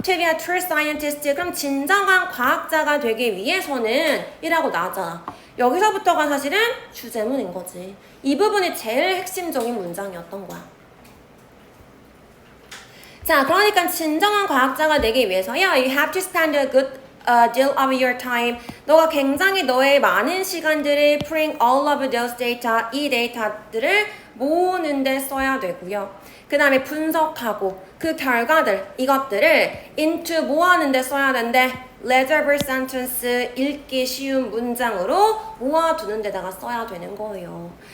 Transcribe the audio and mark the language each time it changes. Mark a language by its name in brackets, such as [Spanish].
[English] To be a true scientist, [Korean] 그럼 진정한 과학자가 되기 위해서는 이라고 나왔잖아. 여기서부터가 사실은 주제문인 거지. 이 부분이 제일 핵심적인 문장이었던 거야. 자, 그러니까 진정한 과학자가 되기 위해서요. [English] You have to spend a good deal of your time. [Korean] 너가 굉장히 너의 많은 시간들을 [English] putting all of those data, [Korean] 이 데이터들을 모으는 데 써야 되고요. 그 다음에 분석하고 그 결과들, 이것들을 into 뭐 하는 데 써야 된대? [English] legible sentence, [Korean] 읽기 쉬운 문장으로 모아두는 데다가 써야 되는 거예요.